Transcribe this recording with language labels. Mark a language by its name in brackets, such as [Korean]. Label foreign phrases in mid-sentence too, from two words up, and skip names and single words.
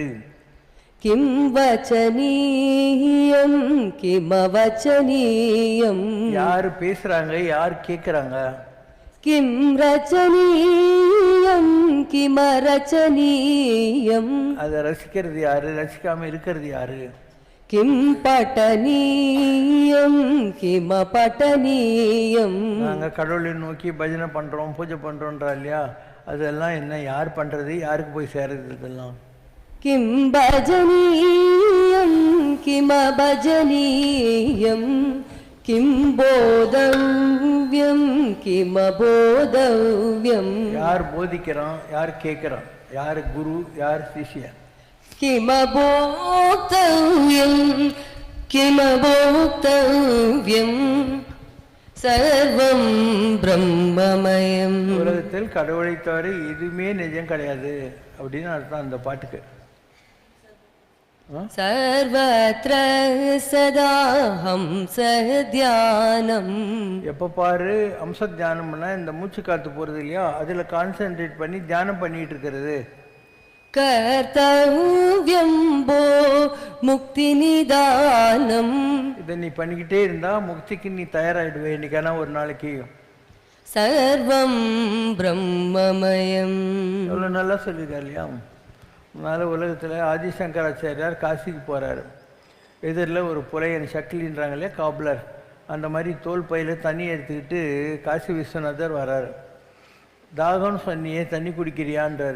[Sanskrit] किं वचनीयं किमवचनीयं, [Tamil] யார் பேசுறாங்க, யார் கேட்குறாங்க? [Sanskrit] किं रचनीयं किमरचनीयं, [Tamil] அதை ரசிக்கிறது யாரு, ரசிக்காம இருக்கிறது யாரு? [Sanskrit] किं पठनीयं किमपठनीयं [Tamil] நாங்கள் கடவுளை நோக்கி பஜனை பண்ணுறோம், பூஜை பண்ணுறோன்றா இல்லையா? அதெல்லாம் என்ன, யார் பண்ணுறது, யாருக்கு போய் சேருது இதெல்லாம்? [Sanskrit] किं भजनीयं किमभजनीयं किं बोधव्यं किमबोधव्यं [Tamil] யார் போதிக்கிறான், யார் கேட்குறான், யார் குரு, யார் சிஷ்யன்? [Sanskrit] किमभोक्तव्यं किमभोक्तव्यं सर्वं ब्रह्ममयम् [Tamil] உலகத்தில் கடவுளை தவிர எதுவுமே நிஜம் கிடையாது அப்படின்னு அர்த்தம் அந்த பாட்டுக்கு. [Sanskrit] सर्वत्र सदा हंसध्यानम् [Tamil] எப்போ பாரு அம்ச தியானம்னா இந்த மூச்சு காத்து போகிறது இல்லையா, அதில் கான்சென்ட்ரேட் பண்ணி தியானம் பண்ணிட்டு இருக்கிறது. [Sanskrit] कर्तव्यं वो मुक्तिनिदानम् [Tamil] இதை நீ பண்ணிக்கிட்டே இருந்தா முக்திக்கு நீ தயாராகிடுவே இன்னைக்கான ஒரு நாளைக்கு. [Sanskrit] सर्वं ब्रह्ममयम् [Tamil] எவ்வளோ நல்லா சொல்லியிருக்காரு இல்லையா? முன்னால் உலகத்தில் ஆதிசங்கராச்சாரியார் காசிக்கு போகிறாரு. எதிரில் ஒரு புலையன் சக்கிலின்றாங்க இல்லையா, காப்லர், அந்த மாதிரி தோல் பையில் தண்ணி எடுத்துக்கிட்டு காசி விஸ்வநாதர் வராரு. தாகம்னு சொன்னியே தண்ணி குடிக்கிறியான்றார்.